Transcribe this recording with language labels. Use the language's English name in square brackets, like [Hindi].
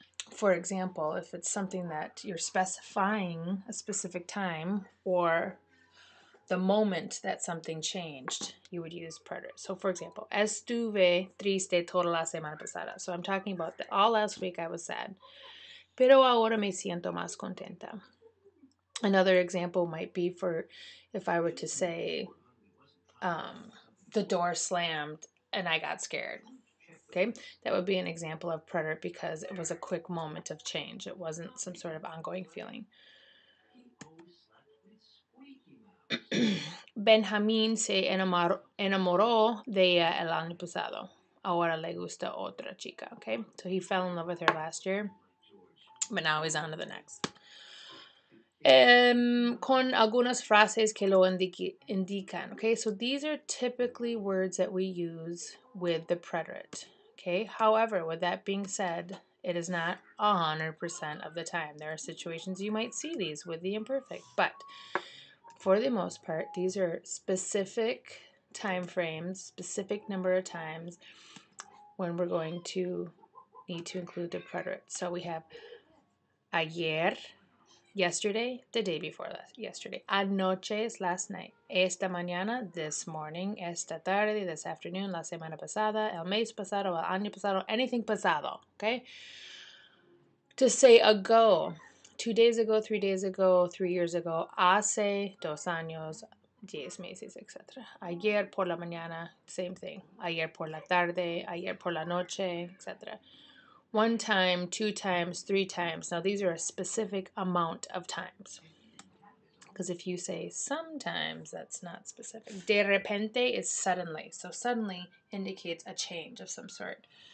[English] For example, if it's something that you're specifying a specific time or the moment that something changed, you would use preterite. So, for example, [Spanish] estuve triste toda la semana pasada. [English] So, I'm talking about that all last week I was sad. [Spanish] Pero ahora me siento más contenta. [English] Another example might be for if I were to say, the door slammed and I got scared. Okay, that would be an example of preterite because it was a quick moment of change. It wasn't some sort of ongoing feeling. [Spanish] Benjamín se enamoró de ella el año pasado. Ahora le gusta otra chica. [English] Okay, so he fell in love with her last year, but now he's on to the next. [Spanish] Con algunas frases que lo indican. [English] Okay, so these are typically words that we use with the preterite. Okay, however, with that being said, it is not 100% of the time. There are situations you might see these with the imperfect, but for the most part, these are specific time frames, specific number of times when we're going to need to include the preterite. So we have ayer, yesterday, the day before yesterday. [Spanish] Anoche [English] is last night. [Spanish] Esta mañana, [English] this morning. [Spanish] Esta tarde, [English] this afternoon. [Spanish] La semana pasada, el mes pasado, el año pasado, anything pasado. Okay? [English] To say ago, 2 days ago, 3 days ago, 3 years ago. [Spanish] Hace 2 años, 10 meses, etc. Ayer por la mañana, [English] same thing. [Spanish] Ayer por la tarde, ayer por la noche, etc. [English] 1 time, 2 times, 3 times. Now, these are a specific amount of times. Because if you say sometimes, that's not specific. [Spanish] De repente [English] is suddenly. So suddenly indicates a change of some sort.